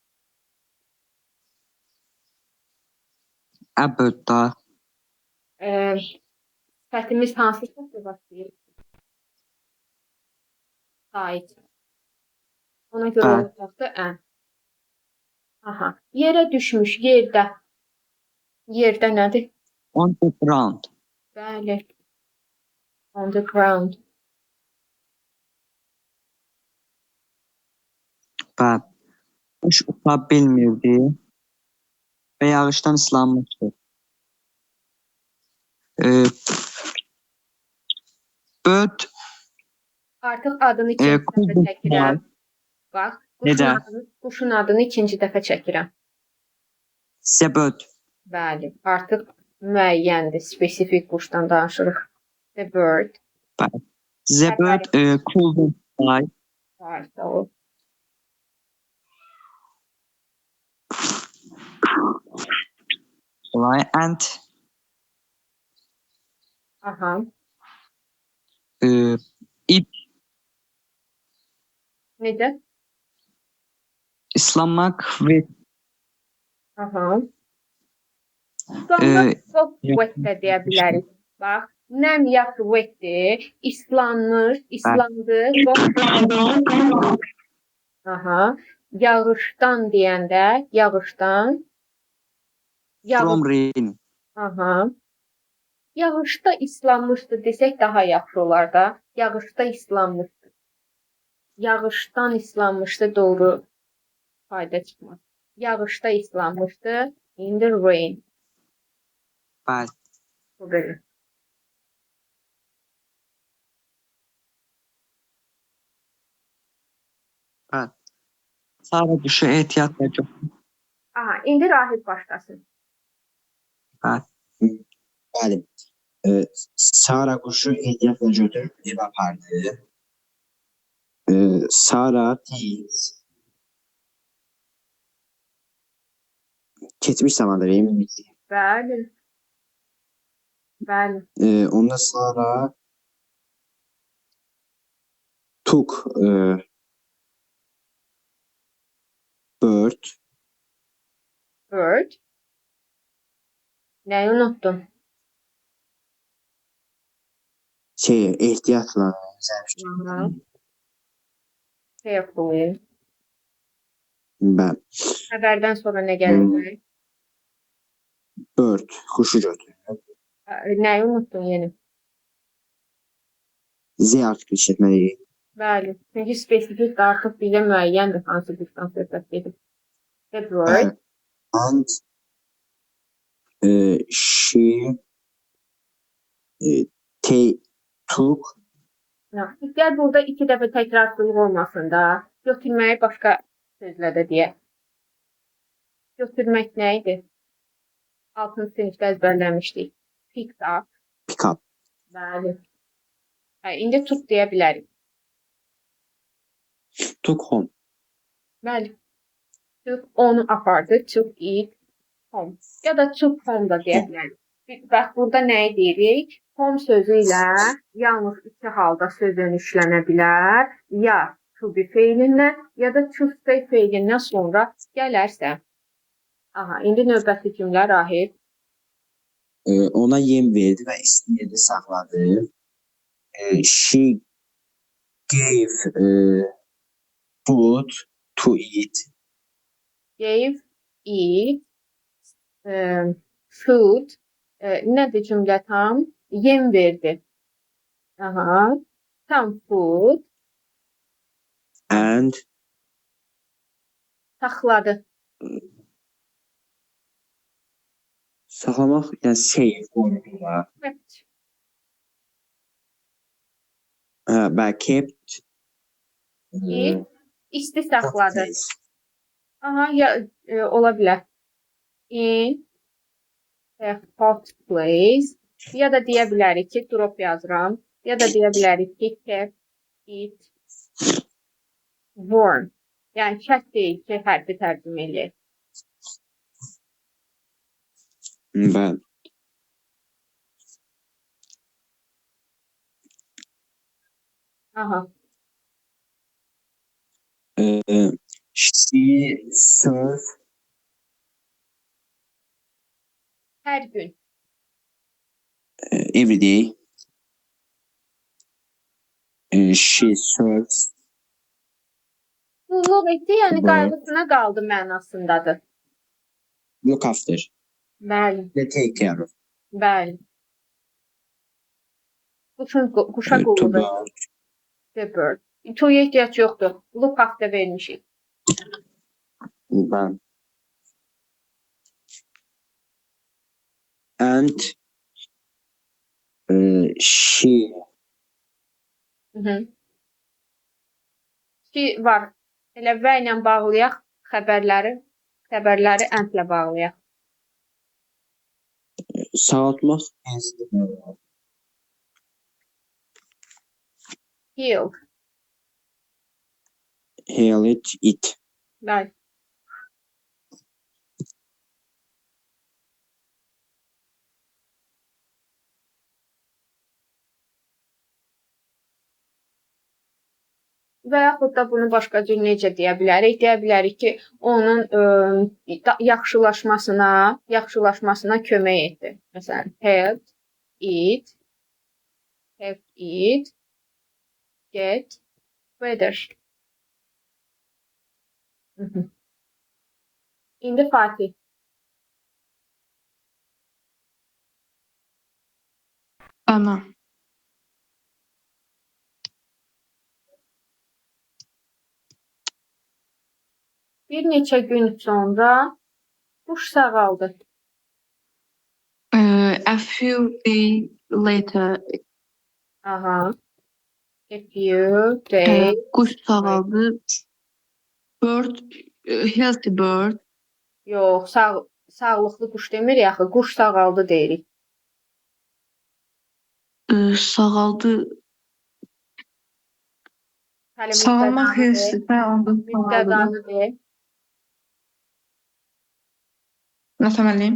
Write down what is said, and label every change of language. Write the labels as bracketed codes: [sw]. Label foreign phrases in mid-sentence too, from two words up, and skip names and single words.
[en] A bird da. [az] Sifətimiz hansı sifətlə başlayır? Sait. Ona görə olacaqdır ən. Aha. Yerə düşmüş, yerdə. Yerdə nədir? [en] On the ground. Bəli. On the ground. [az] Bəli. Quş uça bilmirdi və yağışdan ıslanmışdı. Bird Artıq adını ikinci dəfə çəkirəm. Bax, quşun adını ikinci dəfə çəkirəm. [en] The bird. [az] Bəli, artıq müəyyəndir, spesifik quşdan danışırıq. [en] The bird. Bəli. The bird couldn't fly. [az] Sağ ol. And aha. It necə? Islanmaq və Aha. Sonra wet də deyə bilərik. Bax, nəm yaxşı vetdir, islandı, aha, yağışdan deyəndə, yağışdan, [en] From rain. [az] aha, yağışda islanmışdı desək daha yaxşı olar da, yağışda islanmışdı. Yağışdan islanmışdı, doğru fayda çıxmaz. Yağışda islanmışdı, [en] in the rain. [az] Bəli. Bu belə. Bəli. Sara quşu ehtiyatla çox. Aha, indi Rahib başlasın. Bəli. Bəli. Sara quşu ehtiyatla götürüb evə apardı. Sara tez keçmiş zamanda emin Bəli. Bəli. [en] onda Sara took bird [az] Bird. Nəyi unutdun? ehtiyatla Aha. Carefully. bəli. Xəbərdən sonra nə gələcək? Bird quşu götürüb. Nəyi unutdun yenə? Z artıq işlətməliyik. Bəli. Çünki spesifik artıq bizə müəyyəndir hansı bir söhbət gedir. [en] The bird. And she took [az] Gəl burada 2 dəfə təkrarlılıq olmasın da. Götürməyi başqa sözlə də deyək. Götürmək nə idi? 6-cı sinifdə əzbərləmişdik. [en] Picked up. pick up. [az] Bəli. İndi took deyə bilərik. [en] Took home. [az] Bəli. Took onu apardı. [en] Took it home. [az] Ya da [en] took home [az] da deyə bilərik. Bax, burada nəyi deyirik? Home sözü ilə yalnız 2 halda söz dönüşlənə bilər. Ya to be feilindən, ya da to stay feilindən sonra gələrsə. Aha, indi növbəti cümlə Rahib. Ona yem verdi və isti yerdə saxladı. [en] She gave food to eat. Gave it food. [az] Nədir cümlə tam? Yem verdi. Aha. Tam food. And Saxladı. saxlamaq, yəni save qorumaq. Evet. Bəli, kept It isti saxladı. place. Aha, ya, ola bilər. [en] In a hot place. [az] Ya da deyə bilərik ki, drop yazıram. Ya da deyə bilərik ki, [en] kept it warm. [az] Yəni, şərt deyil ki, hərfi tərcümə eləyək. Bəli. Aha. [en] She served [az] Hər gün. [en] every day. She serves [az] Qulluq etdi, yəni Qulluq. qayğısına qaldı mənasındadır. [en] look after. [az] Bəli, [en] Take care of. [az] bəli. Quşa To qulluq etdi. bird. [en] The bird. [az] Toya ehtiyac yoxdur. Look after vermişik. Bəli. And she Ki var. Elə və ilə bağlayaq xəbərləri əndlə bağlayaq. sağaltmaq. Healed. [en] Heal it. [az] Bəli. Və yaxud da bunu başqa cür necə deyə bilərik? Deyə bilərik ki, onun yaxşılaşmasına kömək etdi. Məsələn, [en] helped it Help it get better. [az] Mhm. İndi Fatih. Tamam. Bir neçə gün sonra quş sağaldı. [en] A few days later, Aha. A few days. [az] kuş sağaldı. [en] Bird, healthy bird, [az] Yox, sağlıqlı quş demirik axı. Quş sağaldı deyirik. sağaldı. Hələ Sağalmaq mübtədanı de. healthy, hə, onda sağaldı. Mübtədanı de. Nə deməliyim?